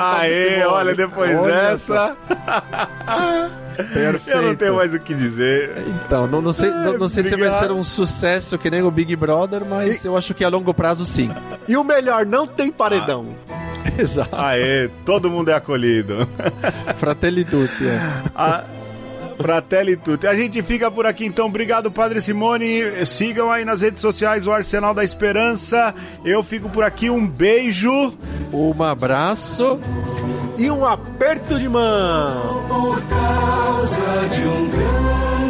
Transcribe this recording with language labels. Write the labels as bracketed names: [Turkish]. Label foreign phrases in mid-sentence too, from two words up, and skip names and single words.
[Portuguese] Aê, olha, depois dessa... Perfeito. Eu não tenho mais o que dizer. Então, não sei se vai ser um sucesso que nem o Big Brother, mas eu acho que a longo prazo sim. E o melhor, não tem paredão. Exato. Aê, todo mundo é acolhido. Fratelli tutti, Fratelli tutti. A gente fica por aqui então. Obrigado, Padre Simone. Sigam aí nas redes sociais o Arsenal da Esperança. Eu fico por aqui. Um beijo. Um abraço. E um aperto de mão. Por causa de grande